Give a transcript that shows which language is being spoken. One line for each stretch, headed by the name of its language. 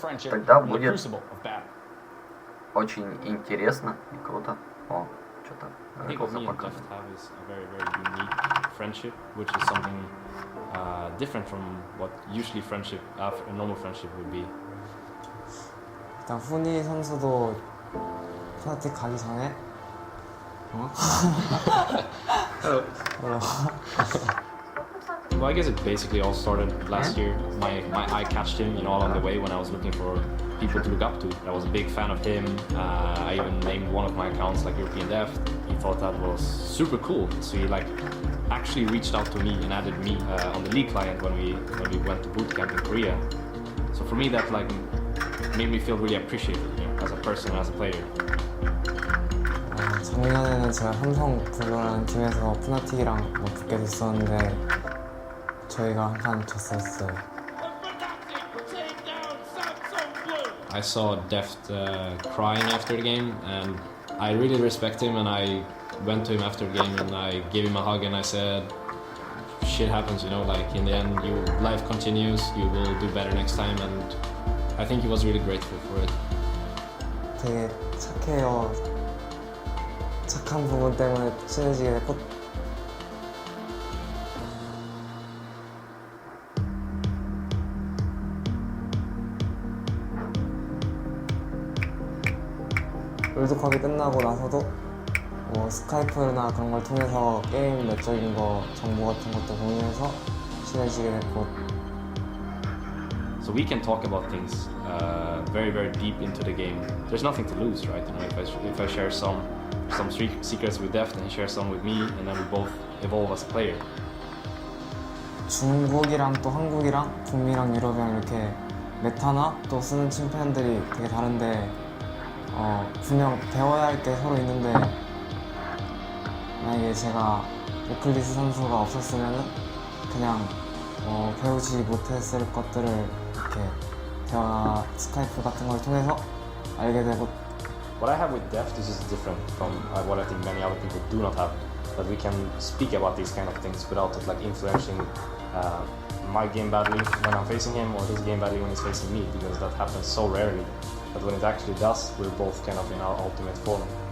Russian: Тогда будет очень интересно и круто. О, что-то.
English: I think what me and Deft have is a very, very unique friendship, which is something different from what usually friendship, a normal friendship would be.
Korean: 일단 후니 선수도 프나틱 가기 전에
English: Well, I guess it basically all started last year. My eye catched him, along the way when I was looking for people to look up to. I was a big fan of him. I even named one of my accounts like European Dev. He thought that was super cool. So he actually reached out to me and added me on the league client when we went to boot camp in Korea. So for me, that made me feel really appreciated, as a person and as a player.
Korean: 작년에는 제가 삼성 블루라는 팀에서 푸나틱이랑 붙게 됐었는데 저희가 한 판 졌었어요.
English: I saw Deft crying after the game, and I really respect him, and I went to him after the game and I gave him a hug and I said, shit happens, in the end, life continues, you will do better next time, and I think he was really grateful for it.
Korean: 되게 착해요. 착한 부분 때문에 친해지게 됐고 월드컵이 끝나고 나서도 스카이프나 그런 걸 통해서 게임 내적인 거 정보 같은 것도 공유해서 친해지게 됐고.
English: So we can talk about things very, very deep into the game. There's nothing to lose, right? If I share some secrets with Deft and he shares some with me, and then we both evolve as a player.
Korean: 중국이랑 또 한국이랑 북미랑 유럽이랑 이렇게 메타나 또 쓰는 챔피언들이 되게 다른데 분명 배워야 할 게 서로 있는데 만약에 제가 오클리스 선수가 없었으면은 그냥 배우지 못했을 것들을 이렇게 대화 스카이프 같은 걸 통해서 알게 되고.
English: What I have with Deft is just different from what I think many other people do not have. That we can speak about these kind of things without it influencing my game badly when I'm facing him or his game badly when he's facing me, because that happens so rarely. But when it actually does, we're both kind of in our ultimate form.